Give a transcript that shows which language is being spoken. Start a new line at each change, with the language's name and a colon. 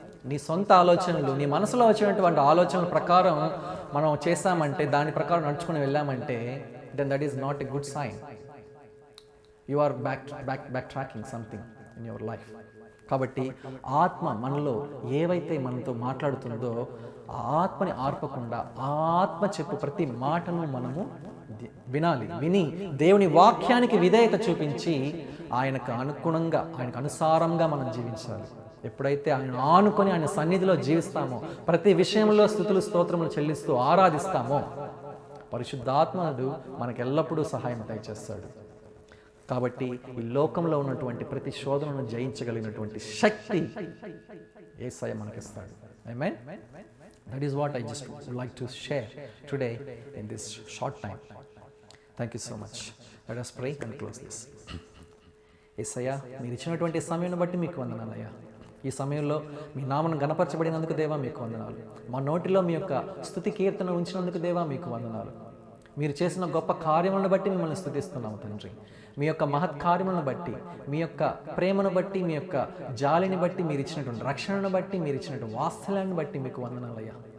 Telugu: నీ సొంత ఆలోచనలు, నీ మనసులో వచ్చినటువంటి ఆలోచనల ప్రకారం మనం చేస్తామంటే, దాని ప్రకారం నడుచుకుని వెళ్ళామంటే,
English: then that is not a good sign. You are back tracking something in your life.
Telugu: కాబట్టి ఆత్మ మనలో ఏవైతే మనతో మాట్లాడుతుందో ఆ ఆత్మని ఆర్పకుండా ఆ ఆత్మ చెప్పు ప్రతి మాటను మనము వినాలి. విని దేవుని వాక్యానికి విధేయత చూపించి ఆయనకు అనుగుణంగా, ఆయనకు అనుసారంగా మనం జీవించాలి. ఎప్పుడైతే ఆయన ఆనుకొని ఆయన సన్నిధిలో జీవిస్తామో, ప్రతి విషయంలో స్తుతులు స్తోత్రములు చెల్లిస్తూ ఆరాధిస్తామో, పరిశుద్ధాత్మనుడు మనకు ఎల్లప్పుడూ సహాయం దయచేస్తాడు. కాబట్టి ఈ లోకంలో ఉన్నటువంటి ప్రతి శోధనను జయించగలిగినటువంటి శక్తి యేసయ్య మనకిస్తాడు. ఆమేన్.
English: That is what I just would like to share today in this short time. Thank you so much. Let us pray and close this.
Telugu: యేసయ్య, మీరు ఇచ్చినటువంటి సమయాన్ని బట్టి మీకు వందనాలయ్యా. ఈ సమయంలో మీ నామను గణపరచబడినందుకు దేవా మీకు వందనాలు. మా నోటిలో మీ యొక్క స్తుతి కీర్తన ఉంచినందుకు దేవా మీకు వందనాలు. మీరు చేసిన గొప్ప కార్యములను బట్టి మిమ్మల్ని స్తుతిస్తున్నాము తండ్రి. మీ యొక్క మహత్ కార్యములను బట్టి, మీ యొక్క ప్రేమను బట్టి, మీ యొక్క జాలిని బట్టి, మీరు ఇచ్చినటువంటి రక్షణను బట్టి, మీరు ఇచ్చినటువంటి వాత్సల్యాన్ని బట్టి మీకు వందనాలయ్యా.